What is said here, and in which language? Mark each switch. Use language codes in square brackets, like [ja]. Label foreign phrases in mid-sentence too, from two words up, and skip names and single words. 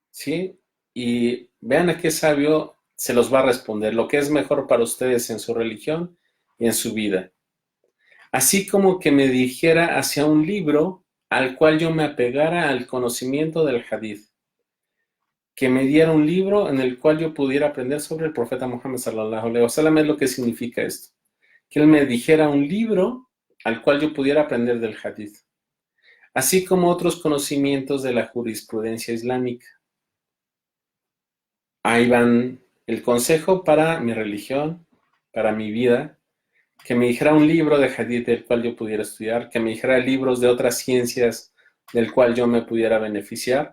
[es] Y vean a qué sabio se los va a responder, lo que es mejor para ustedes en su religión y en su vida. Así como que me dijera hacia un libro al cual yo me apegara al conocimiento del hadith, que me diera un libro en el cual yo pudiera aprender sobre el profeta Muhammad [ar] sallallahu alaihi wasallam. [es] Es lo que significa esto, que él me dijera un libro al cual yo pudiera aprender del hadith, así como otros conocimientos de la jurisprudencia islámica. Ahí van el consejo para mi religión, para mi vida, que me dijera un libro de hadith del cual yo pudiera estudiar, que me dijera libros de otras ciencias del cual yo me pudiera beneficiar.